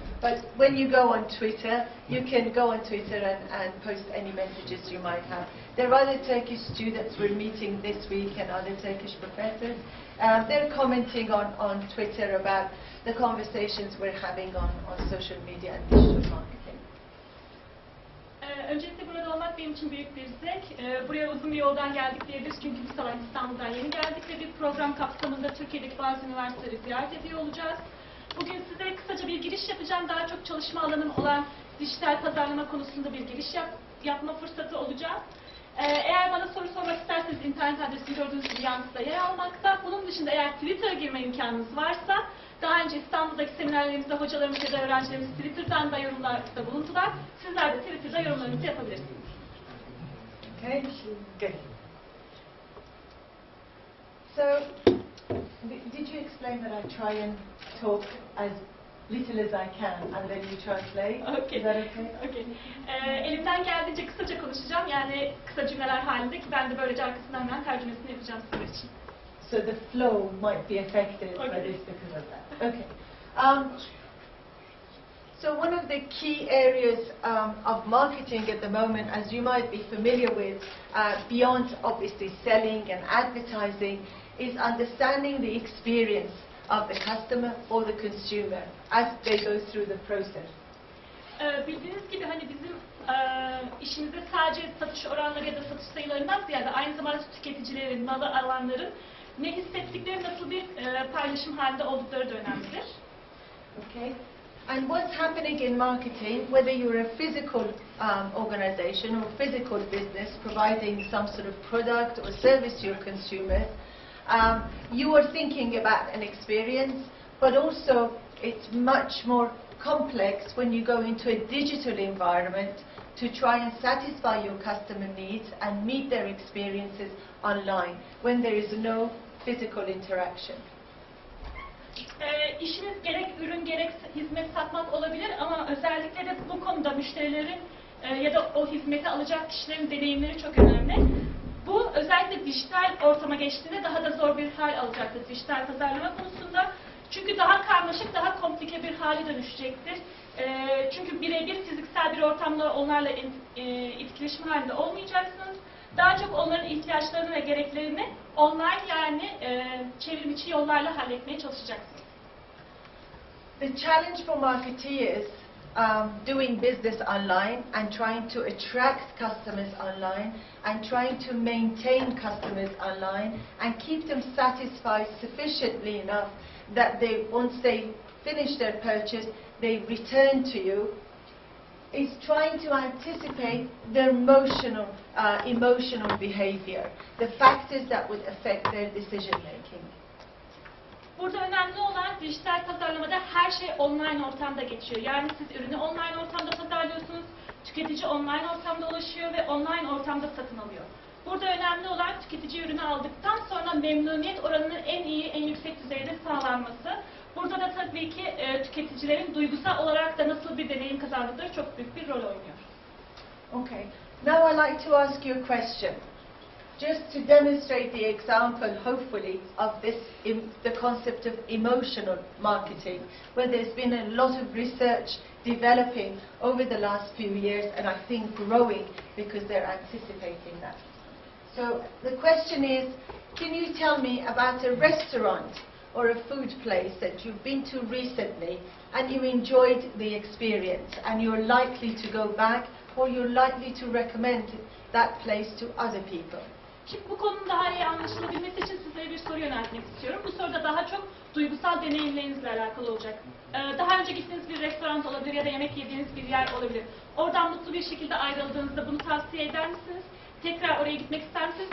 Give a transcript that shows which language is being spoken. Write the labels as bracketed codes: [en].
[en] But when you go on Twitter, you can go on Twitter and post any messages you might have. There are other Turkish students we're meeting this week and other Turkish professors. They're commenting on Twitter about the conversations we're having on social media and digital marketing. [tr] Öncelikle burada olmak benim için büyük bir zevk. Buraya uzun bir yoldan geldik diyebiliriz çünkü bu sabah İstanbul'dan yeni geldik ve bir program kapsamında Türkiye'deki bazı üniversiteleri ziyaret ediyor olacağız. Bugün size kısaca bir giriş yapacağım. Daha çok çalışma alanım olan dijital pazarlama konusunda bir giriş yapma fırsatı olacak. Eğer bana soru sormak isterseniz internet adresini gördüğünüz gibi yanınızda yer almakta. Bunun dışında eğer Twitter'a girme imkanınız varsa, daha önce İstanbul'daki seminerlerimizde hocalarımız ya da öğrencilerimiz Twitter'dan da yorumlarda bulundular. Sizler de Twitter'da yorumlarınızı yapabilirsiniz. [en] Okay, good. So, did you explain that I try and talk as little as I can and then you translate? Okay. Is that okay? Okay. [tr] Elimden geldiğince kısaca konuşacağım. Yani kısa cümleler halinde ki ben de böylece arkasından hemen tercümesini yapacağım sizler için. [en] So the flow might be affected by this because of that. Okay. So one of the key areas of marketing at the moment, as you might be familiar with, beyond obviously selling and advertising, is understanding the experience of the customer or the consumer as they go through the process. [tr] Bildiğiniz gibi hani bizim işimizde sadece satış oranları ya da satış sayılarından ziyade aynı zamanda tüketicilerin, mal alanların ne hissettikleri, nasıl bir paylaşım halinde oldukları da önemlidir. [en] Okay. And what's happening in marketing, whether you're a physical organization or physical business providing some sort of product or service to your consumers, you are thinking about an experience, but also it's much more complex when you go into a digital environment to try and satisfy your customer needs and meet their experiences online when there is no physical interaction. [tr] İşiniz gerek ürün gerek hizmet satmak olabilir ama özellikle de bu konuda müşterilerin ya da o hizmeti alacak kişilerin deneyimleri çok önemli. Bu özellikle dijital ortama geçtiğinde daha da zor bir hal alacaktır dijital pazarlama konusunda. Çünkü daha karmaşık, daha komplike bir hale dönüşecektir. Çünkü birebir fiziksel bir ortamda onlarla etkileşim halinde olmayacaksınız. Daha çok onların ihtiyaçlarını ve gereklerini online, yani çevrim içi yollarla halletmeye çalışacaksınız. [en] The challenge for marketeers doing business online and trying to attract customers online and trying to maintain customers online and keep them satisfied sufficiently enough that they, once they finish their purchase, they return to you, is trying to anticipate their emotional behavior, the factors that would affect their decision making. [tr] Burada önemli olan dijital pazarlamada her şey online ortamda geçiyor. Yani siz ürünü online ortamda pazarlıyorsunuz, tüketici online ortamda ulaşıyor ve online ortamda satın alıyor. Burada önemli olan tüketici ürünü aldıktan sonra memnuniyet oranının en iyi, en yüksek düzeyde sağlanması. kazanması. Burada da tabii ki tüketicilerin duygusal olarak da nasıl bir deneyim kazandıkları çok büyük bir rol oynuyor. [en] Okay. Now I'd like to ask you a question. Just to demonstrate the example, hopefully, of this, the concept of emotional marketing, where there's been a lot of research developing over the last few years, and I think growing because they're anticipating that. So the question is, can you tell me about a restaurant or a food place that you've been to recently and you enjoyed the experience and you're likely to go back or you're likely to recommend that place to other people? [tr] Şimdi bu konunun daha iyi anlaşılabilmesi için size bir soru yöneltmek istiyorum. Bu soruda daha çok duygusal deneyimlerinizle alakalı olacak. Daha önce gittiğiniz bir restoran olabilir ya da yemek yediğiniz bir yer olabilir. Oradan mutlu bir şekilde ayrıldığınızda bunu tavsiye eder misiniz? Tekrar oraya gitmek ister misiniz?